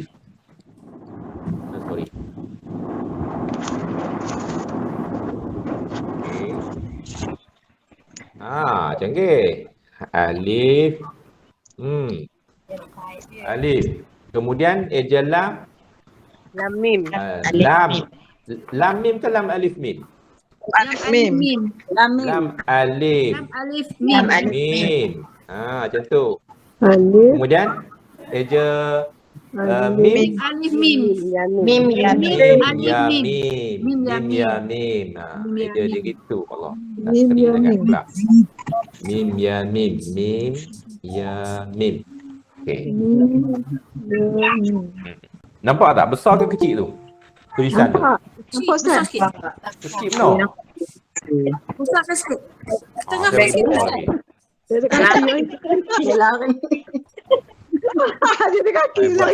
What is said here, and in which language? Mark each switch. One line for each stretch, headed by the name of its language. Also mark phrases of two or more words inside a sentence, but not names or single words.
Malay: Sorry. Okey. Canggih. Alif. Alif. Kemudian eja lam. Lam mim. Lam mim ke lam alif mim? Alif mim. Lam alif. Lam alif mim. Mim. Macam tu. Alif. Kemudian eja mim. Alif mim. Mim ya Mim. mim. Alif Ya mim. mim. Mim ya Mim ya mim. Eja dia gitu Allah. Mim ya mim. Mim ya mim. Mim ya mim. Okey. Nampak tak besar ke kecil tu? Tulisan tu. Nampak Besar Ustaz? sikit. Kecil no. Besar sikit. Tengah Dia sikit. besar lagi. Dia ada kaki. Dia lari. Dia ada kaki. Lari